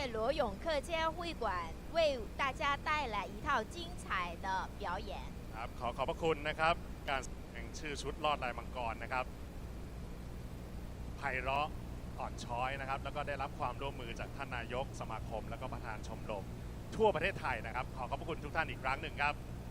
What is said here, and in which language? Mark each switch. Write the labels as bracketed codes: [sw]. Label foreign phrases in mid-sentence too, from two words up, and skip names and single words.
[zh] 游泳课间会馆为大家带来一套精彩的表演。 [th] ครับขอบพระคุณนะครับการแสดงชื่อชุดลอดลายมังกรนะครับไพเราะอ่อนช้อยนะครับแล้วก็ได้รับความร่วมมือจากท่านนายกสมาคมและก็ประธานชมรมทั่วประเทศไทยนะครับขอบพระคุณทุกท่านอีกครั้งหนึ่งครับ